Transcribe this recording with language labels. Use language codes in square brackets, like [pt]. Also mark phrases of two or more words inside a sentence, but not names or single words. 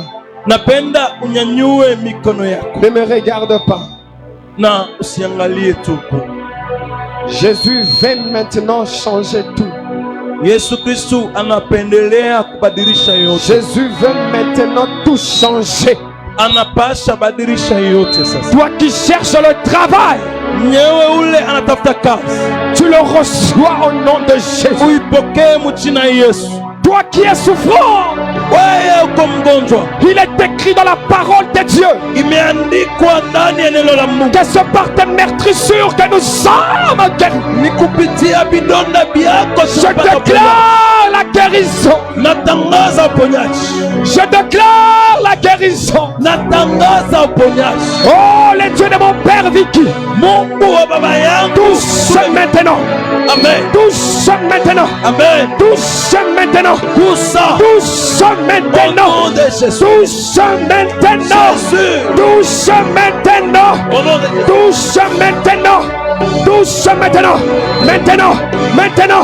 [sw] Napenda unyanyue mikono yako. [fr] Ne me regarde pas. [sw] Na usiangalie tu. [fr] Jésus vient maintenant changer tout. [sw] Yesu Kristu anapendelea kubadilisha yote. [fr] Jésus veut maintenant tout changer. [sw] Anapasha badilisha yote sasa. [fr] Toi qui cherches le travail, [sw] Mwenyewe ule anatafuta kazi, [fr] tu le reçois au nom de Jésus. [sw] uipokee mchina Yesu. [fr] Toi qui es souffrant, [sw] Wewe uko mgonjwa, [fr] il est écrit dans la parole de Dieu [sw] imeandikwa ndani ya neno la Mungu [fr] que c'est par tes meurtrissures que nous sommes guéris. [sw] ni kupitia vidonda vyako [fr] Je [sw] tunapata uponyaji. [fr] déclare la guérison. [sw] Natangaza uponyaji, [fr] Je déclare la guérison. [sw] natangaza uponyaji. [fr] Oh, les dieux de mon Père Vicky, [sw] Mungu wa baba yangu, [fr] touche maintenant. [sw] amen, [fr] Touche maintenant. [sw] amen. [fr] Touche maintenant. [sw] Gusa [fr] Touche au maintenant. nom de Jésus, Touche maintenant. Jésus, Touche maintenant. au nom de Jésus. Touche maintenant. Touche maintenant. Maintenant. Maintenant.